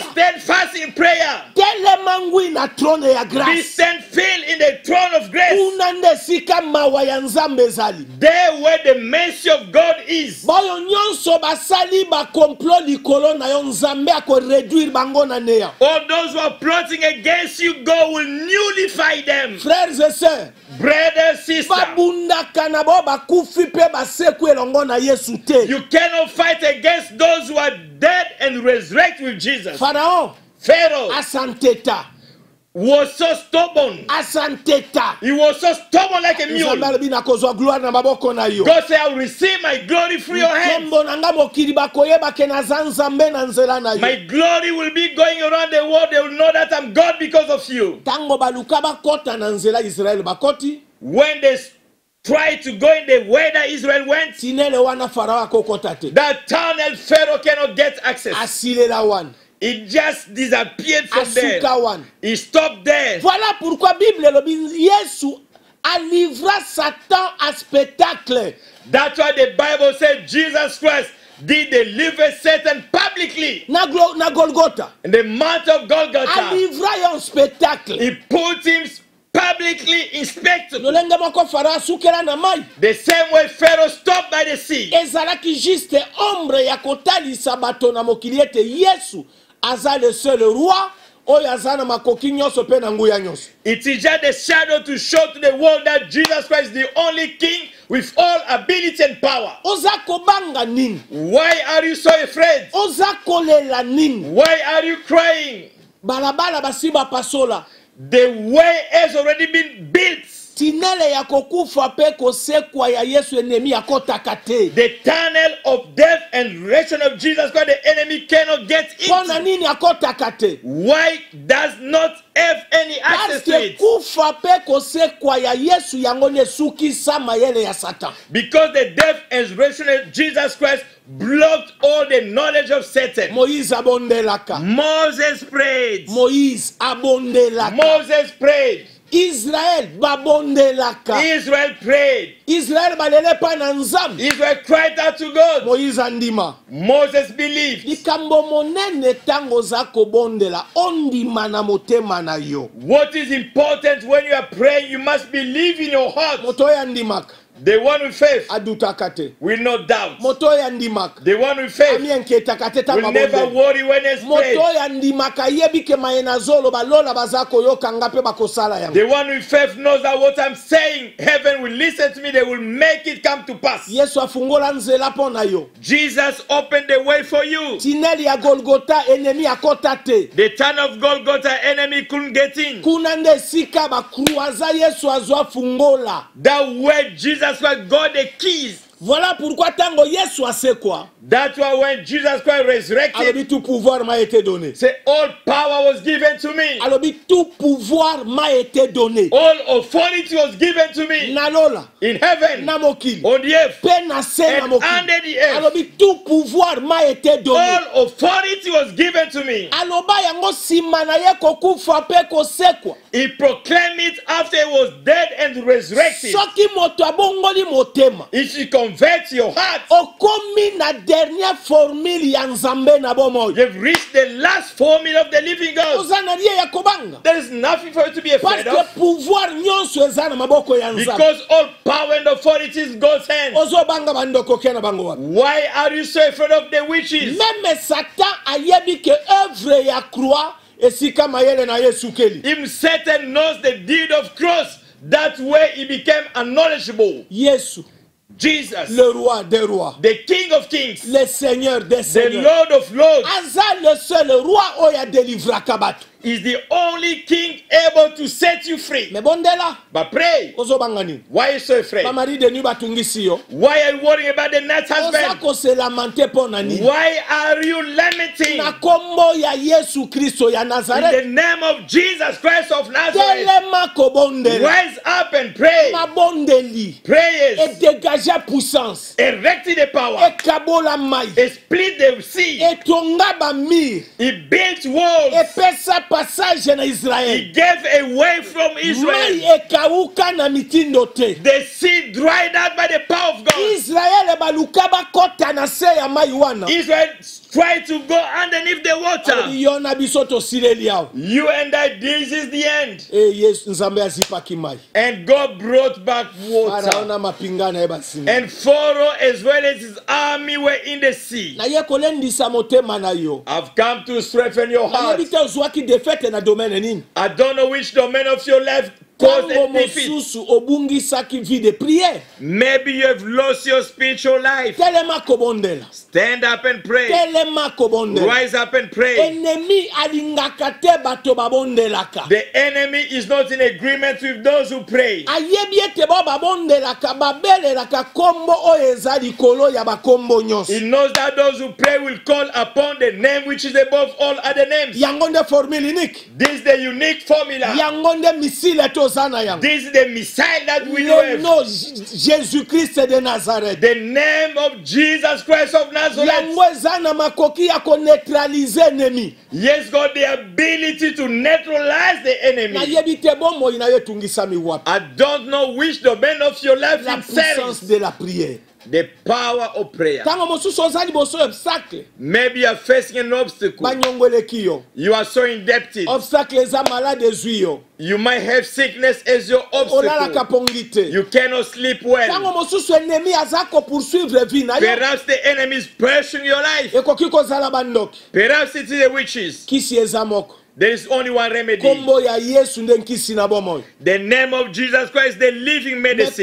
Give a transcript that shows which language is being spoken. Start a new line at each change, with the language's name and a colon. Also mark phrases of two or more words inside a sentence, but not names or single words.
English: steadfast in prayer.
Lingala: Telema ngwi na trône ya Be grâce.
English: stand still in the throne of grace.
Lingala: Una nde sika mawa ya Nzambe ezali.
English: There where the mercy of God is.
Lingala: Boyo nyonso basali ba complot likolo na yo Nzambe ako réduire bango na neya.
English: All those who are plotting against you, God will nullify them.
French: Frères et sœurs,
English: Brothers, sisters,
Lingala: babundaka na bo bakufi pe baseku elongo na Yesu te.
English: you cannot fight against those who are dead and resurrect with Jesus.
Lingala: Pharaon
English: Pharaoh
Lingala: asanteta.
English: was so stubborn.
Lingala: Asanteta.
English: He was so stubborn like a mule.
Lingala: Nzambe alobi nakozwa gloire na maboko na yo.
English: God said, I will receive my glory through your hands.
Lingala: Nkembo na nga mokili bakoyeba ke naza Nzambe na nzela na
English: My
Lingala: yo.
English: glory will be going around the world. They will know that I'm God because of you.
Lingala: Tango baluka bakota na nzela Israel bakoti.
English: When they try to go in the way that Israel went,
Lingala: Tinele wana Farao akokota te.
English: that tunnel Pharaoh cannot get access.
Lingala: Asilela wana.
English: It just disappeared from there.
Lingala: Asuka wana.
English: He stopped there.
French: Voilà pourquoi Bible elobi Yesu a livré Satan à spectacle.
English: That's why the Bible said Jesus Christ did deliver Satan publicly
Lingala: Na Golgotha.
English: in the Mount of
French: A
English: Golgotha.
French: livré un spectacle.
English: He put him publicly in spectacle.
Lingala: Lolenge moko Farao asukela na mai.
English: The same way Pharaoh stopped by the sea.
Lingala: Ezalaki juste ombre ya kotalisa bato na mokili ete Yesu aza
French: le seul roi
Lingala: oyo aza na makoki nyonso pe na nguya nyonso.
English: It is just a shadow to show to the world that Jesus Christ is the only king with all ability and power.
Lingala: Oza kobanga nini?
English: Why are you so afraid?
Lingala: Oza kolela nini?
English: Why are you crying?
Lingala: Balabala basi bapasola.
English: The way has already been built.
Lingala: tinele ya kokufa pe kosekwa ya Yesu enemi akotaka te.
English: The tunnel of death and resurrection of Jesus Christ, the enemy cannot get
Lingala: Pona
English: into.
Lingala: nini akotaka te?
English: Why does not have any access
French: Parce
English: to
French: que
English: it?
Lingala: kufa pe kosekwa ya Yesu yango ne sukisa mayele ya Satan.
English: Because the death and resurrection of Jesus Christ blocked all the knowledge of Satan.
Lingala: Moïse abondelaka.
English: Moses prayed.
Lingala: Moïse abondelaka.
English: Moses prayed.
Lingala: Israël babondelaka.
English: Israel prayed.
Lingala: Israël balele pa na nzambe.
English: Israel cried out to God.
Lingala: Moïse andima.
English: Moses believed.
Lingala: Likambo monene tango za kobondela ondima na motema na yo.
English: What is important when you are praying, you must believe in your heart.
Lingala: Moto ya ndimaka.
English: The one with faith
Lingala: Adutaka te.
English: will not doubt.
Lingala: Moto ya ndimaka.
English: The one with faith
Lingala: Amienketaka te
English: will never
Lingala: tamabondela.
English: worry when it's prayed.
Lingala: Moto ya ndimaka yebi ke mayena zolo balola bazako yo kangape bakosala yango.
English: The one with faith knows that what I'm saying, heaven will listen to me, they will make it come to pass.
Lingala: Yesu afungola nzela pona yo.
English: Jesus opened the way for you.
Lingala: Tineli ya Golgota enemi akota te.
English: The town of Golgotha, enemy couldn't get in.
Lingala: Kuna nde sika bakruaza Yesu azwa fungola.
English: That where Jesus Christ got the keys.
French: Voilà pourquoi
Lingala: tango Yesu asekwa.
English: That's why when Jesus Christ resurrected,
French: Alobi tout pouvoir m'a été donné.
English: say all power was given to me.
French: Alobi tout pouvoir m'a été donné.
English: All authority was given to me
Lingala: Nalola.
English: in heaven,
Lingala: Na mokili.
English: on the earth,
Lingala: Pe na se na
English: and
Lingala: mokili.
English: under the earth.
French: Alobi tout pouvoir m'a été donné.
English: All authority was given to me.
Lingala: Aloba yango sima na ye kokufa pe kosekwa.
English: He proclaimed it after he was dead and resurrected.
Lingala: Soki moto abongoli motema.
English: If you convert your heart,
Lingala: Okomi na
French: dernière formule
Lingala: ya nzambe na bomoyo.
English: you've reached the last formula of the living God.
Lingala: Oza na liye ya kobanga.
English: There is nothing for you to be
French: Parce
English: afraid
French: que
English: of,
Lingala: pouvoir nyonso eza na maboko ya nzambe.
English: because all power and authority is God's hand.
Lingala: Ozo banga bandoko ke na bango wapi.
English: Why are you so afraid of the witches?
Lingala: Même Satan ayebi ke œuvre ya croix esika mayele na Yesu keli.
English: Even Satan knows the deed of cross. That way he became unknowledgeable.
Lingala: Yesu,
English: Jesus,
French: le roi des rois,
English: the King of Kings,
French: le Seigneur des
English: the
French: seigneurs.
English: Lord of Lords,
Lingala: Aza
French: le seul roi
Lingala: oya délivraka bato.
English: is the only king able to set you free.
Lingala: Me bondela,
English: But pray.
Lingala: ozo banga nini?
English: Why are you so afraid?
Lingala: Ba
French: mari de nuit
Lingala: batungisi yo.
English: Why are you worrying about the night
Lingala: Oza
English: husband?
Lingala: ko
French: se lamenter
Lingala: pona nini?
English: Why are you lamenting?
Lingala: Na kombo ya Yesu Kristo ya
English: In
Lingala: Nazareth.
English: the name of Jesus Christ of Nazareth,
Lingala: Telema ko bondela.
English: rise up and pray.
Lingala: Mabondeli.
English: Prayers.
French: Et dégager puissance.
English: Erected the power.
Lingala: Et kabola mai.
English: He split the sea.
Lingala: Et tonga ba mir.
English: He built walls.
Lingala: Et pesa passage na
English: He
Lingala: Israël.
English: gave away from
Lingala: Mai
English: Israel.
Lingala: ekauka na mitindo te.
English: The sea dried out by the power of God.
Lingala: Israel baluka bakota na se ya mai wana.
English: Israel tried to go underneath the water.
Lingala: Yo na biso tosileli awo.
English: You and I, this is the end.
Lingala: Yesu nzambe azipaki mai.
English: And God brought back water.
Lingala: Farao na mapinga na ye basimi.
English: And Pharaoh as well as his army were in the sea.
Lingala: Na ye kolendisa motema na yo.
English: I've come to strengthen your heart.
Lingala: Nayebi te ozwaki defete na domaine nini.
English: I don't know which domain of your life caused
Lingala: Tango
English: a defeat.
Lingala: mosusu obungisaki
French: vie de prière.
English: Maybe you have lost your spiritual life.
Lingala: Telema kobondela.
English: Stand up and pray.
Lingala: Telema kobondela.
English: Rise up and pray.
Lingala: Ennemi alingaka te bato babondelaka.
English: The enemy is not in agreement with those who pray.
Lingala: Ayebi ete bo babondelaka babelelaka kombo oyo eza likolo ya bakombo nyonso.
English: He knows that those who pray will call upon the name which is above all other names.
Lingala: Yango nde
French: formule unique.
English: This is the unique formula.
Lingala: Yango nde misile tozana yango.
English: This is the missile that we
French: Le
English: have.
French: nom Jésus-Christ de Nazareth.
English: The name of Jesus Christ of Nazareth.
Lingala: Yango eza na makoki ya koneutralize ennemi.
English: Yes, God, the ability to neutralize the enemy.
Lingala: Nayebi te bomoi na yo etungisami wapi.
English: I don't know which domain of your life
French: La
English: it
French: puissance
English: serves.
French: de la prière.
English: The power of prayer.
Lingala: Tango mosusu oza liboso obstacle.
English: Maybe you are facing an obstacle.
Lingala: Banyongoleki yo.
English: You are so indebted.
Lingala: Obstacle eza malade ezwi yo.
English: You might have sickness as your
Lingala: Olalaka
English: obstacle.
Lingala: pongi te.
English: You cannot sleep well.
Lingala: Tango mosusu ennemi aza ko
French: poursuivre vie
Lingala: na yo.
English: Perhaps the enemy is pursuing your life.
Lingala: Ekoki kozala bandoki.
English: Perhaps it is the witches.
Lingala: Kisi eza moko.
English: There is only one remedy.
Lingala: Kombo ya Yesu nde nkisi na bomoi.
English: The name of Jesus Christ, the living medicine.